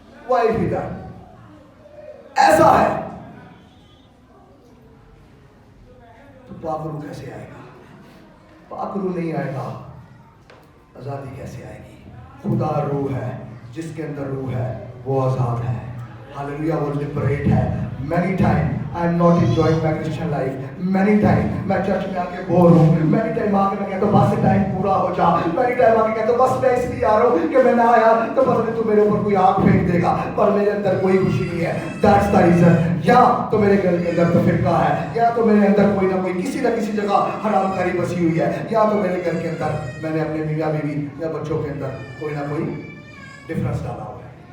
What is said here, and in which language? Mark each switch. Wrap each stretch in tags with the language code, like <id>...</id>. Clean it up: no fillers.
<hi>Wife इधर, ऐसा है तो पाक रूह कैसे आएगा? पाक रूह नहीं आएगा, आजादी कैसे आएगी? खुदा रूह है, जिसके अंदर रूह है वो आजाद है। हालेलुया, वो लिबरेट है।</hi> <en>Many time I am not enjoying my Christian life. Many time</en> <hi>मैं चर्च में आके बोर हूँ। Many time आके मैं कहता हूँ बस टाइम पूरा हो जा।</hi> <en>Many time</en> <hi>आके कहता हूँ बस मैं इसलिए आ रहा हूँ कि मैं ना आया तो पता नहीं तू मेरे ऊपर कोई आग फेंक देगा, पर मेरे अंदर कोई खुशी नहीं है।</hi> <en>That's the reason।</en> <hi>या तो मेरे घर के अंदर तो फिरका है, या तो मेरे अंदर कोई ना कोई किसी न किसी जगह हरामकारी बसी हुई है, या तो मेरे घर के अंदर मैंने अपने मियाँ बीवी या बच्चों के अंदर कोई ना कोई डिफरेंस डाला हुआ है।</hi>